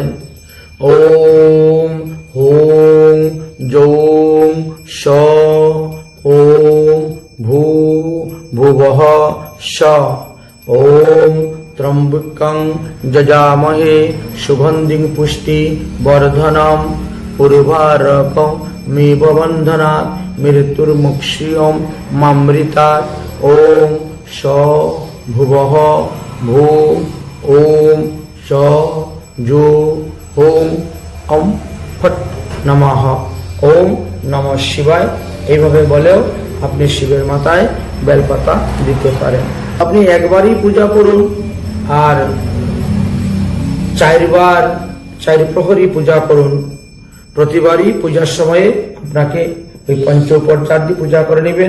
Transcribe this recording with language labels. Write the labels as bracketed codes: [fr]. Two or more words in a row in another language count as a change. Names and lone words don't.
[sa] ওম হোম যৌম স ওম ভূ ভুবঃ স ওম ত্রম্বকং যজামহে সুগন্ধিং পুষ্টি বর্ধনম উর্বারক মেব বন্ধনাৎ মৃত্যুর্মুক্ষীয়ম মামৃতাৎ। ওম স ভুবঃ ভূ ওম স যো ওম অম ফট নমঃ। ওম নমঃ শিবায় [bn] এইভাবে বলেও আপনি শিবের মাথায় বেলপাতা দিতে পারেন। আপনি একবারই পূজা করুন আর 4 প্রহরী পূজা করুন। প্রতিবারই পূজার সময়ে আপনাকে ওই পঞ্চোপচার দিয়ে পূজা করে নেবেন।